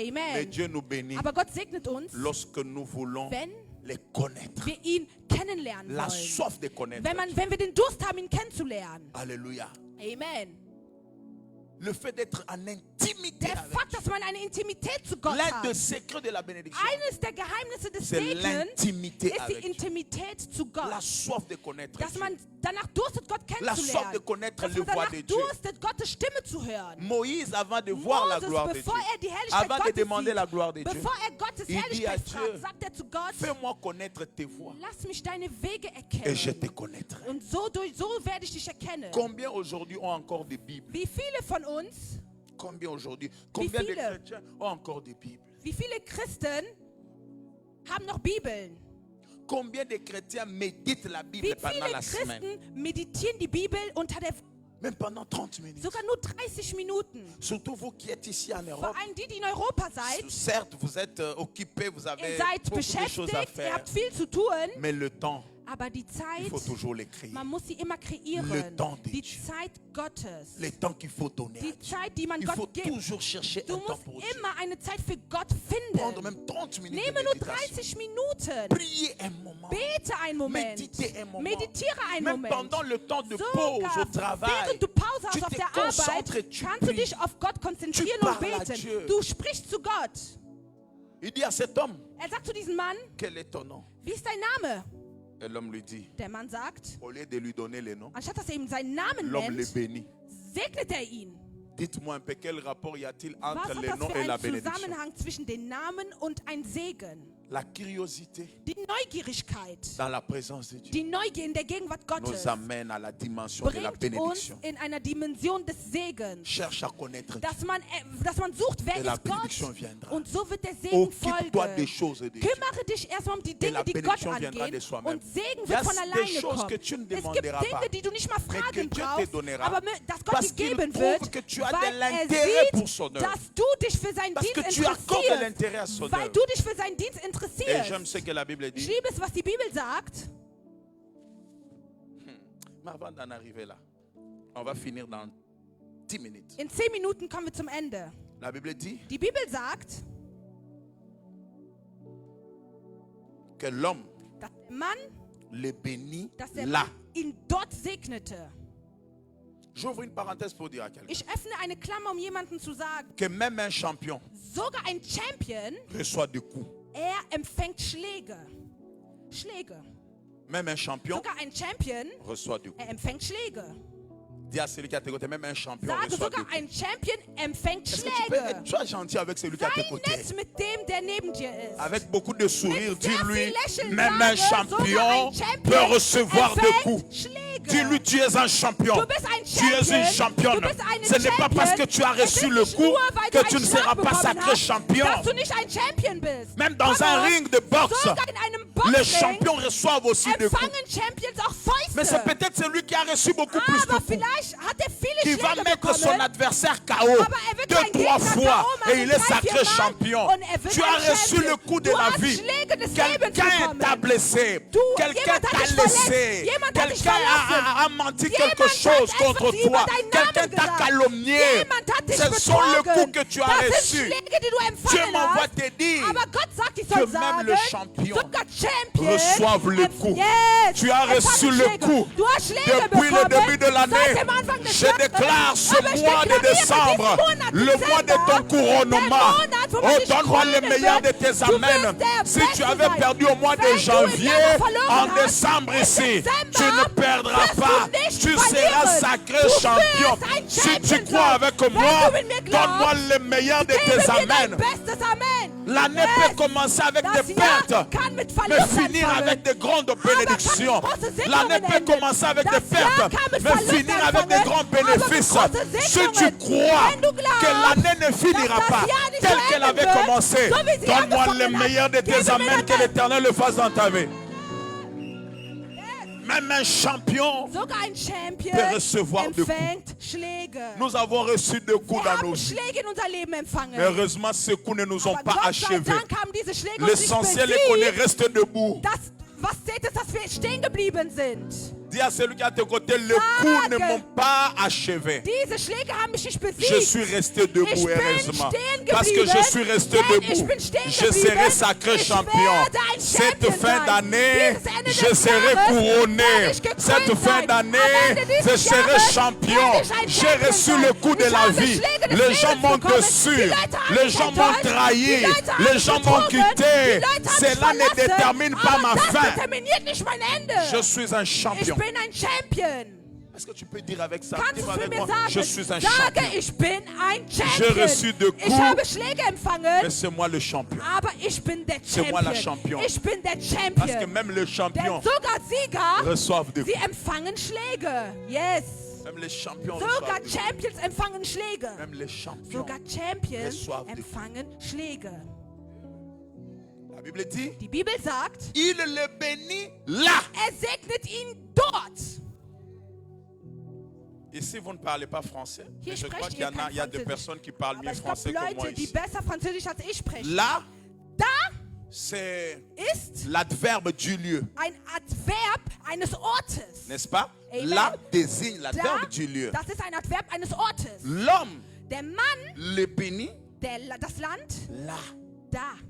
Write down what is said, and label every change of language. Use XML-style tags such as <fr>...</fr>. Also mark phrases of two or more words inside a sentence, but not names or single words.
<fr>Amen. Mais Dieu nous bénit</fr> <de>Aber Gott segnet uns,</de> <fr>lorsque nous voulons</fr> <de>wenn</de> <fr>les connaître.</fr> <de>wir ihn kennenlernen</de> <fr>La</fr> <de>wollen.</de> <fr>soif de connaître.</fr> <de>Wenn wir den Durst haben, ihn kennenzulernen.</de> <fr>Alléluia. Amen. Le fait d'être en intimité</fr> <de>Der</de> <fr>avec</fr> <de>Fakt, dass man eine Intimität zu Gott</de> <fr>l'un des</fr> <de>hat.</de> <fr>secrets de la bénédiction,</fr> <de>Eines der Geheimnisse des</de> <fr>c'est</fr> <de>Segens</de> <fr>l'intimité</fr> <de>ist die</de> <fr>avec Dieu.</fr> <de>Intimität zu</de> <fr>La</fr> <de>Gott.</de> <fr>soif de connaître</fr> <de>Dass</de> <fr>Dieu.</fr> <de>man danach durstet, Gott</de> <fr>La soif de</fr> <de>kennenzulernen.</de> <fr>connaître</fr> <de>Dass</de> <fr>les</fr> <de>man</de> <fr>voix</fr> <de>danach</de> <fr>de Dieu.</fr> <de>durstet, Gottes Stimme zu hören.</de> <fr>Moïse, avant de voir la</fr> <de>Moses,</de> <fr>gloire de Dieu,</fr> <de>bevor die Herrlichkeit</de> <fr>avant de</fr> <de>Gottes</de> <fr>demander</fr> <de>sieht,</de> <fr>la gloire de Dieu,</fr> <de>bevor Gottes</de> <fr>il dit à</fr> <de>Herrlichkeit</de> <fr>Dieu,</fr> <de>fragt, sagt zu Gott,</de> <fr>fais-moi connaître tes voix</fr> <de>lass mich deine Wege</de> <fr>et je</fr> <de>erkennen.</de> <fr>te connaîtrai.</fr> <de>Und so werde ich dich erkennen.</de> <fr>Combien aujourd'hui ont encore des Bibles?</fr> <de>Wie viele von uns,</de> <fr>Combien aujourd'hui? Combien de</fr> <de>viele?</de> <fr>chrétiens ont encore des Bibles?</fr> <de>wie viele Christen haben noch Bibeln?</de> <fr>Combien de chrétiens méditent la Bible</fr> <de>Wie</de> <fr>pendant</fr> <de>viele</de> <fr>la semaine?</fr> <de>Christen meditieren die Bibel unter der</de> <fr>Même pendant 30 minutes.</fr> <de>sogar nur 30 Minuten?</de> <fr>Surtout vous qui êtes ici en</fr> <de>Vor</de> <fr>Europe.</fr> <de>allem die, die in Europa seid,</de> <fr>Certes, vous êtes occupés, vous</fr> <de>ihr</de> <fr>avez</fr> <de>seid</de> <fr>beaucoup de choses à</fr> <de>beschäftigt, ihr</de> <fr>faire.</fr> <de>habt viel zu tun,</de> <fr>Mais le temps,</fr> <de>aber die</de> <fr>il</fr> <de>Zeit,</de> <fr>faut toujours l'écrire.</fr> <de>man muss sie immer</de> <fr>Le</fr> <de>kreieren.</de> <fr>temps de</fr> <de>Die</de> <fr>Dieu.</fr> <de>Zeit Gottes,</de> <fr>Le temps qu'il faut donner à</fr> <de>die</de> <fr>Dieu.</fr> <de>Zeit, die man</de> <fr>Il faut</fr> <de>Gott gibt.</de> <fr>toujours chercher</fr> <de>Du</de> <fr>un temps</fr> <de>musst</de> <fr>pour Dieu.</fr> <de>immer eine Zeit für Gott</de> <fr>Prendre</fr> <de>finden.</de> <fr>même 30 minutes</fr> <de>Nehme</de> <fr>de</fr> <de>nur</de> <fr>méditation.</fr> <de>30 Minuten.</de> <fr>Priez un moment.</fr> <de>Bete einen Moment.</de> <fr>Meditez un moment.</fr> <de>Meditiere einen</de> <fr>Même</fr> <de>Moment.</de> <fr>pendant le temps de pause</fr> <de>Sogar</de> <fr>au travail,</fr> <de>während du Pause</de> <fr>tu</fr> <de>hast auf</de> <fr>te</fr> <de>der Arbeit,</de> <fr>concentres, tu</fr> <de>kannst du</de> <fr>pries.</fr> <de>dich auf Gott konzentrieren</de> <fr>Tu</fr> <de>und</de> <fr>parles à Dieu.</fr> <de>beten. Du sprichst zu Gott.</de> <fr>Il dit à cet homme,</fr> <de>Er sagt zu diesem Mann,</de> <fr>quel est ton nom?</fr> <de>wie ist dein Name?</de> <fr>Et l'homme lui dit,</fr> <de>Der Mann sagt,</de> <fr>au lieu de lui donner le nom,</fr> <de>anstatt dass er ihm seinen Namen</de> <fr>l'homme le</fr> <de>nennt,</de> <fr>bénit.</fr> <de>segnet er ihn.</de> <fr>Dites-moi un peu quel rapport y a-t-il</fr> <de>Was</de> <fr>entre</fr> <de>hat</de> <fr>le</fr> <de>das</de> <fr>nom</fr> <de>für</de> <fr>et la</fr> <de>einen</de> <fr>bénédiction?</fr> <de>Zusammenhang zwischen den Namen und ein Segen?</de> <fr>La curiosité</fr> <de>Die Neugierigkeit,</de> <fr>dans la présence de Dieu</fr> <de>die Neugier in der Gegenwart Gottes</de> <fr>nous amène à la dimension de la</fr> <de>bringt uns</de> <fr>bénédiction.</fr> <de>in einer Dimension des Segens.</de> <fr>Cherche à connaître Dieu.</fr> <de>Dass man sucht, wer</de> <fr>Et la</fr> <de>ist Gott?</de> <fr>bénédiction viendra.</fr> <de>Und so wird der Segen</de> <fr>Occupe-toi des</fr> <de>folgen.</de> <fr>choses de Dieu.</fr> <de>Kümmere dich erstmal um die</de> <fr>Et la</fr> <de>Dinge, die Gott</de> <fr>bénédiction viendra</fr> <de>angehen.</de> <fr>de soi-même.</fr> <de>Und Segen</de> <fr>Il y a</fr> <de>wird von</de> <fr>des</fr> <de>alleine</de> <fr>choses</fr> <de>kommen.</de> <fr>que tu ne</fr> <de>Es gibt</de> <fr>demanderas</fr> <de>Dinge,</de> <fr>pas,</fr> <de>die du nicht mal</de> <fr>mais que</fr> <de>fragen</de> <fr>Dieu te</fr> <de>brauchst,</de> <fr>donnera.</fr> <de>aber dass Gott</de> <fr>Parce</fr> <de>dir</de> <fr>qu'il</fr> <de>geben</de> <fr>trouve</fr> <de>wird,</de> <fr>que tu as de</fr> <de>weil</de> <fr>l'intérêt pour</fr> <de>er</de> <fr>son</fr> <de>sieht,</de> <fr>œuvre.</fr> <de>dass du dich für seinen</de> <fr>Parce</fr> <de>Dienst</de> <fr>que tu accordes</fr> <de>interessierst.</de> <fr>l'intérêt à son</fr> <de>Weil</de> <fr>œuvre.</fr> <de>du dich für seinen Dienst</de> <fr>Et</fr> <de>interessierst.</de> <fr>j'aime ce que la Bible</fr> <de>Ich</de> <fr>dit.</fr> <de>liebe es, was die Bibel sagt.</de> <fr>Mais avant d'en arriver là, on va finir dans 10 minutes.</fr> <de>In 10 Minuten kommen wir zum Ende.</de> <fr>La Bible dit</fr> <de>Die Bibel sagt,</de> <fr>que l'homme</fr> <de>dass der Mann,</de> <fr>le bénit</fr> <de>dass der</de> <fr>là.</fr> <de>Mann ihn dort segnete.</de> <fr>J'ouvre une parenthèse pour dire à quelqu'un</fr> <de>Ich öffne eine Klammer, um jemandem zu sagen,</de> <fr>que même un champion</fr> <de>sogar ein Champion,</de> <fr>reçoit des coups.</fr> <de>er empfängt Schläge. Schläge.</de> <fr>Même un champion</fr> <de>Sogar ein Champion,</de> <fr>reçoit des coups.</fr> <de>er empfängt Schläge.</de> <fr>Dis à celui qui a tes côtés, même un champion</fr> <de>Sage</de> <fr>reçoit des</fr> <de>sogar</de> <fr>coups.</fr> <de>ein Champion empfängt</de> <fr>Est-ce que tu peux</fr> <de>Schläge.</de> <fr>sois gentil avec celui qui a tes</fr> <de>Sei</de> <fr>côtés?</fr> <de>nett mit dem, der neben dir ist.</de> <fr>Avec beaucoup de sourire,</fr> <de>Mit sehr</de> <fr>dis-lui,</fr> <de>viel Lächeln</de> <fr>même un</fr> <de>sage, sogar</de> <fr>champion</fr> <de>ein Champion</de> <fr>peut recevoir des</fr> <de>empfängt</de> <fr>coups.</fr> <de>Schläge.</de> <fr>Dis-lui, tu es un champion.</fr> <de>Du bist ein</de> <fr>Tu es une</fr> <de>Champion.</de> <fr>championne.</fr> <de>Du bist eine</de> <fr>Ce n'est pas parce que tu as</fr> <de>Champion. Es</de> <fr>reçu</fr> <de>ist</de> <fr>le</fr> <de>nicht</de> <fr>coup</fr> <de>nur, weil</de> <fr>que</fr> <de>du</de> <fr>tu</fr> <de>einen</de> <fr>ne</fr> <de>Schlag</de> <fr>seras pas</fr> <de>bekommen</de> <fr>sacré</fr> <de>hast,</de> <fr>champion.</fr> <de>dass du nicht ein Champion bist.</de> <fr>Même dans</fr> <en>Come</en> <fr>un</fr> <en>on.</en> <fr>ring de boxe,</fr> <de>Sogar in einem</de> <fr>les</fr> <de>Boxring</de> <fr>champions reçoivent aussi des coups.</fr> <de>empfangen Champions auch Fäuste.</de> <fr>Mais c'est peut-être celui qui a reçu beaucoup plus de</fr> <de>Aber</de> <fr>coups</fr> <de>vielleicht hat er viele</de> <fr>qui va</fr> <de>Schläge</de> <fr>mettre son</fr> <de>bekommen.</de> <fr>adversaire KO</fr> <de>Aber er wird seinen</de> <fr>2-3</fr> <de>Gegner</de> <fr>fois</fr> <de>K.O.</de> <fr>et il est</fr> <de>machen,</de> <fr>sacré</fr> <de>3-4 Mal</de> <fr>champion.</fr> <de>und er wird</de> <fr>Tu</fr> <de>ein</de> <fr>as reçu</fr> <de>Champion.</de> <fr>le coup de</fr> <de>Du</de> <fr>la</fr> <de>hast</de> <fr>vie.</fr> <de>Schläge des Lebens</de> <fr>Quelqu'un</fr> <de>bekommen.</de> <fr>t'a blessé.</fr> <de>Du,</de> <fr>Quelqu'un</fr> <de>jemand hat</de> <fr>t'a</fr> <de>dich</de> <fr>laissé.</fr> <de>verletzt. Jemand hat dich</de> <fr>Quelqu'un</fr> <de>verlassen.</de> <fr>a menti</fr> <de>Jemand</de> <fr>quelque</fr> <de>hat</de> <fr>chose</fr> <de>etwas</de> <fr>contre</fr> <de>über</de> <fr>toi.</fr> <de>deinen</de> <fr>Quelqu'un</fr> <de>Namen</de> <fr>t'a</fr> <de>gesagt.</de> <fr>calomnié.</fr> <de>Jemand hat dich</de> <fr>Ce sont les</fr> <de>betrogen.</de> <fr>coups que tu as</fr> <de>Das sind</de> <fr>reçus.</fr> <de>Schläge, die du</de> <fr>Dieu</fr> <de>empfangen</de> <fr>m'envoie</fr> <de>hast.</de> <fr>te dire</fr> <de>Aber Gott sagt, ich</de> <fr>que</fr> <de>soll</de> <fr>même</fr> <de>sagen,</de> <fr>le champion</fr> <de>sogar Champion</de> <fr>reçoivent le coup. Yes, Tu as reçu</fr> <de>empfangen</de> <fr>le</fr> <de>Schläge.</de> <fr>coup.</fr> <de>Du hast Schläge</de> <fr>Depuis le</fr> <de>bekommen,</de> <fr>début de</fr> <de>seit</de> <fr>l'année,</fr> <de>dem Anfang des</de> <fr>je</fr> <de>Jahres.</de> <fr>déclare ce</fr> <de>Aber ich</de> <fr>mois de</fr> <de>deklariere</de> <fr>décembre,</fr> <de>diesen Monat</de> <fr>le mois de ton</fr> <de>Dezember,</de> <fr>couronnement.</fr> <de>der Monat, wo man</de> <fr>Oh,</fr> <de>dich</de> <fr>donne-moi le</fr> <de>krönen</de> <fr>meilleur</fr> <de>wird.</de> <fr>de tes</fr> <de>Du</de> <fr>amens.</fr> <de>wirst der</de> <fr>Si tu</fr> <de>Beste</de> <fr>avais</fr> <de>sein.</de> <fr>perdu au mois de</fr> <de>Wenn du im</de> <fr>janvier,</fr> <de>Januar verloren</de> <fr>en</fr> <de>hast,</de> <fr>décembre</fr> <de>im</de> <fr>ici,</fr> <de>Dezember</de> <fr>tu ne perdras</fr> <de>wirst du</de> <fr>pas.</fr> <de>nicht</de> <fr>Tu</fr> <de>verlieren.</de> <fr>seras sacré</fr> <de>Du</de> <fr>champion.</fr> <de>wirst ein</de> <fr>Si tu</fr> <de>Champion</de> <fr>crois</fr> <de>sein.</de> <fr>avec</fr> <de>Wenn</de> <fr>moi,</fr> <de>du mit mir glaubst,</de> <fr>donne-moi le meilleur de</fr> <de>Gebe</de> <fr>tes</fr> <de>mir dein</de> <fr>amens.</fr> <de>bestes Amen.</de> <fr>L'année Yes. peut commencer avec</fr> <de>Das</de> <fr>des</fr> <de>Jahr</de> <fr>pertes,</fr> <de>kann mit</de> <fr>mais</fr> <de>Verlust</de> <fr>finir</fr> <de>anfangen.</de> <fr>avec de grandes</fr> <de>Aber kann</de> <fr>bénédictions.</fr> <de>mit großen Segnungen</de> <fr>L'année peut</fr> <de>enden.</de> <fr>commencer avec</fr> <de>Das</de> <fr>des</fr> <de>Jahr</de> <fr>pertes,</fr> <de>kann mit</de> <fr>mais</fr> <de>Verlust</de> <fr>finir avec de</fr> <de>anfangen,</de> <fr>grands</fr> <de>aber mit</de> <fr>bénéfices.</fr> <de>großen</de> <fr>Si tu</fr> <de>Segnungen.</de> <fr>crois</fr> <de>Wenn du glaubst,</de> <fr>que l'année ne finira</fr> <de>dass das</de> <fr>pas</fr> <de>Jahr nicht</de> <fr>telle</fr> <de>so</de> <fr>qu'elle</fr> <de>enden</de> <fr>avait</fr> <de>wird,</de> <fr>commencé,</fr> <de>so wie sie</de> <fr>donne-moi le</fr> <de>angefangen hat.</de> <fr>meilleur de</fr> <de>Gebe</de> <fr>tes</fr> <de>mir</de> <fr>amens,</fr> <de>dein</de> <fr>que l'Éternel le fasse dans ta vie. Yes. Même un champion</fr> <de>Sogar ein Champion</de> <fr>peut recevoir de</fr> <de>empfängt Schläge.</de> <fr>Nous avons reçu deux coups</fr> <de>Wir</de> <fr>dans nos</fr> <de>haben</de> <fr>vies.</fr> <de>Schläge in unser Leben empfangen.</de> <fr>Mais heureusement, ces coups ne nous ont</fr> <de>Aber</de> <fr>pas</fr> <de>Gott sei</de> <fr>achevés.</fr> <de>Dank haben diese Schläge uns nicht</de> <fr>L'essentiel est qu'on est</fr> <de>besiegt.</de> <fr>resté debout.</fr> <de>Das, was zählt ist, dass wir stehen geblieben sind.</de> <fr>Dis à celui qui est à tes côtés, les coups ne m'ont pas achevé.</fr> <de>Diese Schläge haben mich nicht besiegt.</de> <fr>Je suis resté debout,</fr> <de>Ich bin</de> <fr>heureusement.</fr> <de>stehen</de> <fr>Parce que</fr> <de>geblieben,</de> <fr>je suis resté</fr> <de>denn ich</de> <fr>debout.</fr> <de>bin stehen</de> <fr>Je</fr> <de>geblieben.</de> <fr>serai sacré</fr> <de>Ich</de> <fr>champion.</fr> <de>werde ein</de> <fr>Cette</fr> <de>Champion</de> <fr>fin</fr> <de>sein.</de> <fr>d'année,</fr> <de>Dieses Ende</de> <fr>je</fr> <de>des</de> <fr>serai</fr> <de>Jahres</de> <fr>couronné.</fr> <de>werde ich gekrönt</de> <fr>Cette fin</fr> <de>sein.</de> <fr>d'année,</fr> <de>Am Ende</de> <fr>je</fr> <de>dieses</de> <fr>serai</fr> <de>Jahres</de> <fr>champion.</fr> <de>werde ich ein</de> <fr>J'ai</fr> <de>Champion</de> <fr>reçu</fr> <de>sein.</de> <fr>le coup de</fr> <de>Ich</de> <fr>la</fr> <de>habe</de> <fr>vie.</fr> <de>Schläge des</de> <fr>Les gens</fr> <de>Lebens</de> <fr>m'ont</fr> <de>bekommen.</de> <fr>déçu.</fr> <de>Die Leute haben</de> <fr>Les</fr> <de>mich</de> <fr>gens m'ont</fr> <de>enttäuscht.</de> <fr>trahi.</fr> <de>Die Leute haben</de> <fr>Les</fr> <de>mich</de> <fr>gens m'ont</fr> <de>betrogen. Die</de> <fr>quitté.</fr> <de>Leute haben mich</de> <fr>Cela ne</fr> <de>verlassen.</de> <fr>détermine pas</fr> <de>Aber</de> <fr>ma</fr> <de>das</de> <fr>fin.</fr> <de>determiniert nicht mein Ende.</de> <fr>Je suis un</fr> <de>Ich</de> <fr>champion.</fr> <de>bin bin ein Champion.</de> <fr>Est-ce que tu peux dire avec ça?</fr> <de>Kannst</de> <fr>Dis</fr> <de>du es</de> <fr>avec</fr> <de>mir</de> <fr>moi,</fr> <de>sagen?</de> <fr>je suis un</fr> <de>Sage,</de> <fr>champion.</fr> <de>ich bin ein</de> <fr>J'ai reçu de</fr> <de>Champion. Ich habe</de> <fr>coups,</fr> <de>Schläge</de> <fr>mais</fr> <de>empfangen,</de> <fr>c'est moi le champion.</fr> <de>aber ich bin der</de> <fr>C'est moi la</fr> <de>Champion.</de> <fr>champion.</fr> <de>Ich bin der</de> <fr>Parce que</fr> <de>Champion.</de> <fr>même les</fr> <de>Denn</de> <fr>champions</fr> <de>sogar Sieger,</de> <fr>reçoivent des</fr> <de>sie</de> <fr>coups.</fr> <de>empfangen Schläge. Yes.</de> <fr>Même les champions</fr> <de>Sogar</de> <fr>reçoivent des coups.</fr> <de>Champions empfangen Schläge.</de> <fr>Même les champions.</fr> <de>Sogar Champions</de> <fr>reçoivent des coups.</fr> <de>empfangen Schläge.</de> <fr>La Bible dit,</fr> <de>Die Bibel sagt,</de> <fr>il le bénit là.</fr> <de>segnet ihn dort.</de> <fr>Ici, vous ne parlez pas français.</fr> <de>Hier</de> <fr>Mais je crois</fr> <de>sprecht</de> <fr>qu'il y</fr> <de>ihr</de> <fr>a</fr> <de>kein</de> <fr>des</fr> <de>Französisch.</de> <fr>personnes qui parlent</fr> <de>Aber</de> <fr>mieux</fr> <de>ich glaube,</de> <fr>français que moi</fr> <de>Leute, die</de> <fr>ici.</fr> <de>besser Französisch als ich sprechen.</de> <fr>Là,</fr> <de>Da</de> <fr>c'est</fr> <de>ist</de> <fr>l'adverbe du lieu.</fr> <de>ein Adverb eines Ortes.</de> <fr>N'est-ce pas? Amen. Là désigne</fr> <de>Da,</de> <fr>l'adverbe du lieu.</fr> <de>das ist ein Adverb eines Ortes.</de> <fr>L'homme</fr> <de>Der Mann,</de> <fr>le bénit</fr> <de>das Land,</de> <fr>là.</fr> <de>da.</de>